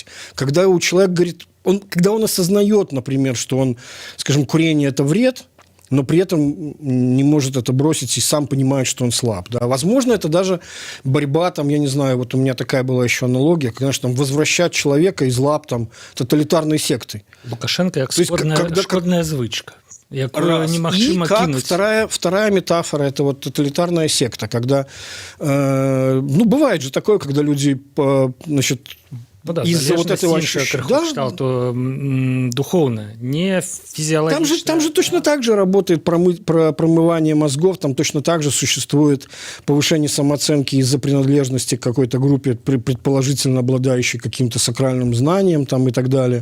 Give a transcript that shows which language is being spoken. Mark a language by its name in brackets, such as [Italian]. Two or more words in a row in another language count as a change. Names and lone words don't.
[Russian] Когда у человека говорит, когда он осознает, например, что он, скажем, курение – это вред, но при этом не может это бросить и сам понимает, что он слаб. Да. Возможно, это даже борьба, там, я не знаю, вот у меня такая была еще аналогия, конечно, там, возвращать человека из лап там, тоталитарной секты. [Belarusian] Лукашенко как шкодная звычка. Немагчыма кинуть. [Russian] Вторая метафора – это вот тоталитарная секта, когда, бывает же такое, когда люди, значит, из-за вот этого ощущения, то духовно, не физиологично. Там же точно так же работает промывание мозгов, там точно так же существует повышение самооценки из-за принадлежности к какой-то группе, предположительно обладающей каким-то сакральным знанием там, и так далее.